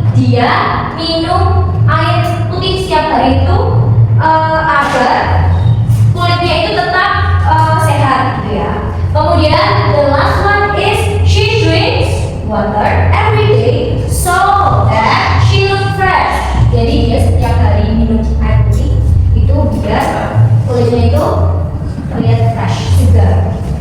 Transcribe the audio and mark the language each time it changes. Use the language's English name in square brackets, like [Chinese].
[Indonesian] Dia minum air putih setiap hari itu agar kulitnya itu tetap sehat gitu ya. [English] Kemudian the last one is she drinks water every day so that she looks fresh. [Indonesian] Jadi dia setiap hari minum air putih itu biar kulitnya itu terlihat fresh juga.